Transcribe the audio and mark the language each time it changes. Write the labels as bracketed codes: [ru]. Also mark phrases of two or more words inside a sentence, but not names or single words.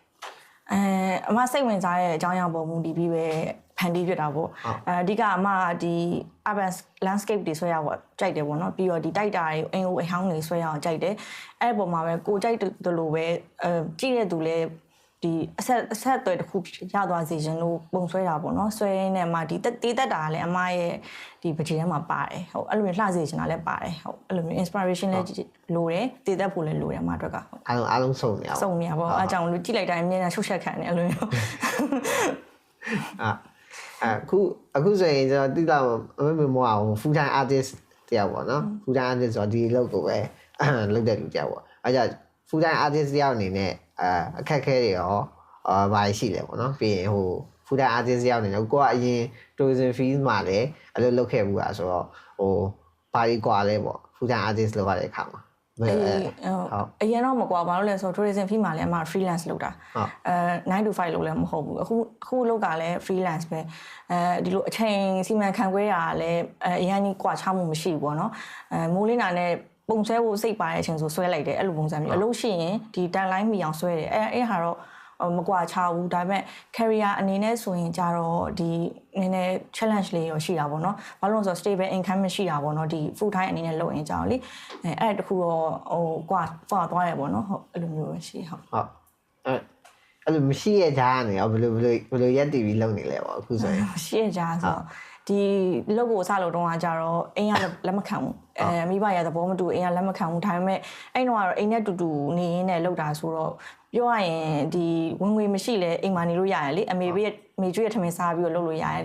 [my] အမစိတ်ဝင်စားတဲ့အကြောင်းအရာပေါ်မူတည်ပြီးပဲဖန်တီးပြတာပေါ့အဓိကအမဒီ [en] urban landscape [my] တွေဆွဲရပေါ့ကြိုက်တယ်ပေါ့နော်ပြီးတော့ဒီတိုက်တာတွေအင်အိုအဟောင်းတွေဆွဲရအောင်ကြိုက်တယ်အဲ့ဒီပုံမှာပဲကိုကြိုက်တယ်လို့ပဲကြည့်တဲ့သူလည်းဒီအဆက်အသွယ်တစ်ခုရသွားစေခြင်းလို့ပုံဆွဲတာပေါ့နော်ဆွဲနေမှာဒီတေးတက်တာလည်းအမရဲ့ဒီပကြီးထဲမှာပါတယ်ဟုတ်အဲ့လိုမျိုးလှစေချင်တာလည်းပါတယ်ဟုတ်အဲ့လိုမျိုး inspiration လည်းလိုတယ်တေးတက်ဖို့လည်းလိုတယ်အမအတွက်ကဟုတ် အားလုံးစုံနေအောင် စုံနေရပေါ့အားကြောင့်လို့ကြည့်လိုက်တိုင်းအမြဲတမ်းရှုပ်ရှက်ခံနေအဲ့လိုမျိုး အခုဆိုရင်ကျွန်တော်တိတော့အမေမော [en] full time artist [my] တယောက်ပေါ့နော် [en] full time artist [my] ဆိုတော့ဒီလောက်ကိုပဲလုပ်တဲ့လူတယောက်ပေါ့အဲကြောင့် [en] full time artist [my] တယောက်အနေနဲ့အခက်ခဲတွေရောဘာရှိလဲပေါ့နော်ပြီးရင်ဟို [en] full time artist [my] တယောက်အနေနဲ့ကိုကအရင် [en] tourism field [my] မှာလည်းအဲ့လိုလုပ်ခဲ့ဘူးอ่ะဆိုတော့ဟိုဘာကြီးกว่าလဲပေါ့ full time artist လုပ်ရတဲ့အခါမှာ အရင်တော့မကွာဘာလို့လဲဆိုတော့ [en] tourism fee [my] မှာလည်းအမ freelance လုပ်တာ9 to 5လုပ်လည်းမဟုတ်ဘူးအခုလုပ်တာလည်း freelance ပဲဒီလိုအချိန် စီမံခန့်ခွဲတာလည်းအရင်ကြီးကွာခြားမှုမရှိဘူးပေါ့နော်မိုးလင်းတာနဲ့ပုံဆွဲဖို့စိတ်ပါတဲ့အချိန်ဆိုဆွဲလိုက်တယ်အဲ့လိုပုံစံမျိုးအလုပ်ရှိရင်ဒီ timeline မီအောင်ဆွဲတယ်အဲ့ဟာတော့မကွာခြားဘူးဒါပေမဲ့ career အနေနဲ့ဆိုရင်ကြတော့ဒီနည်းနည်း challenge လေးရောရှိတာပေါ့နော်ဘာလို့လဲဆိုတော့ [en] stable income [my] မရှိတာပေါ့နော်ဒီ [en] full time [my] အနေနဲ့လုပ်ရင်ကြတော့လေအဲ့တခုတော့ဟိုကွာသွားရပေါ့နော်ဟုတ်အဲ့လိုမျိုးပဲရှိဟုတ် အဲ့လိုမရှိရကြနေရောဘယ်လိုရက်တီပြီးလုပ်နေလဲပေါ့အခုဆိုရင် မရှိရကြဆိုတော့ဒီလုပ်ဖို့စလို့တော့ကြတော့အိမ်ကလက်မခံဘူးမိဘရသဘောမတူအိမ်ကလက်မခံဘူးဒါပေမဲ့အဲ့တော့အိမ်နဲ့တူတူနေရင်းနဲ့လုပ်တာဆိုတော့ပြောရရင်ဒီဝင်ငွေမရှိလဲအိမ်မှာနေလို့ရရလေအမေကျွေးရထမင်းစားပြီးတော့လုပ်လို့ရတယ်